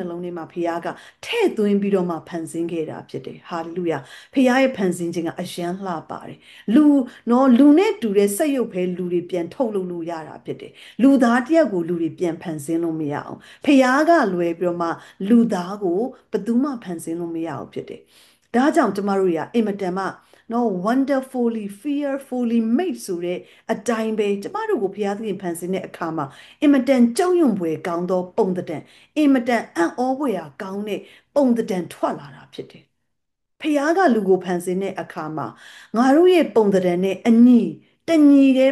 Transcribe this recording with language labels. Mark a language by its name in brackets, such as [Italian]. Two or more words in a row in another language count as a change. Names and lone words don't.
[Burmese] လုံးထဲမှာဖခင်ကထည့်သွင်းပြီးတော့မှဖန်ဆင်းခဲ့တာဖြစ်တယ်ဟာလေလုယာဖခင်ရဲ့ဖန်ဆင်းခြင်းကအယံလှပါတယ်လူနော်လူ နဲ့တူတဲ့စက်ရုပ်ပဲလူတွေပြန်ထုတ်လုပ်လို့ရတာဖြစ်တယ်လူသားတယောက်ကိုလူတွေပြန်ဖန်ဆင်းလို့မရအောင်ဖခင်ကလွယ်ပြီးတော့မှလူသားကိုဘယ်သူမှဖန်ဆင်းလို့မရအောင်ဖြစ်တယ်ဒါကြောင့်ကျမတို့ကအင်မတန်မှနော် [English] wonderfully fearfully made [Burmese] ဆိုတဲ့အတိုင်းပဲကျမတို့ကိုဘုရားသခင်ဖန်ဆင်းတဲ့အခါမှာအင်မတန်ကြောက်ရွံ့ဖွယ်ကောင်းသောပုံသဏ္ဍာန်အင်မတန်အံ့ဩဖွယ် ကောင်းတဲ့ပုံသဏ္ဍာန်ထွက်လာတာဖြစ်တယ်။ဖခင်ကလူကိုဖန်ဆင်းတဲ့အခါမှာငါတို့ရဲ့ပုံသဏ္ဍာန်နဲ့အညီတညီတဲ့